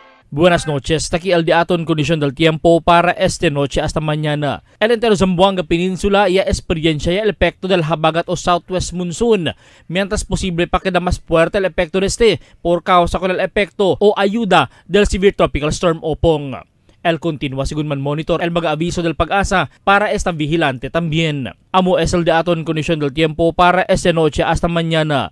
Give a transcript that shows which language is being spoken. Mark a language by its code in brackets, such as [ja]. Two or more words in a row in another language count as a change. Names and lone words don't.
[cbk] Buenas noches, taki el diaton kondisyon del tiempo para esta noche hasta mañana. El entero Zamboanga Peninsula ya experiencia el efecto del habagat o [en] southwest monsoon, [cbk] mientras posible pa queda más fuerte el efecto de este por causa con el efecto o ayuda del [en] severe tropical storm [cbk] Opong. El continúa según man monitor el mag-aviso del Pag-asa para esta vigilante también. Amo es el diaton kondisyon del tiempo para esta noche hasta mañana.